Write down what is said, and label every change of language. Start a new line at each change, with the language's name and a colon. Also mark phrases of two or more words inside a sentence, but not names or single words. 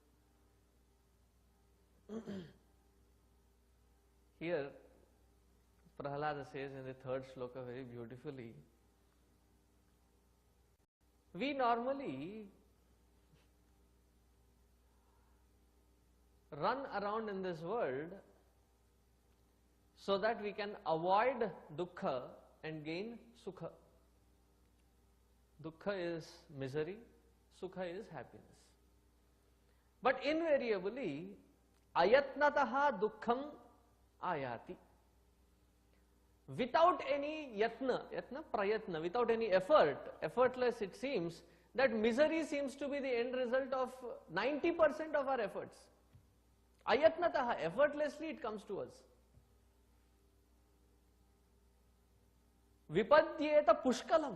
English: Here Prahlada says in the 3rd shloka very beautifully, we normally run around in this world so that we can avoid dukkha and gain sukha. Dukkha is misery, sukha is happiness. But invariably,
Sanskrit: ayatnataha dukkham ayati.
English: Without any
Sanskrit: yatna, prayatna,
English: without any effort, effortless it seems, that misery seems to be the end result of 90% of our efforts. Ayatnataha, effortlessly it comes to us.
Sanskrit: Vipadyeta pushkalam.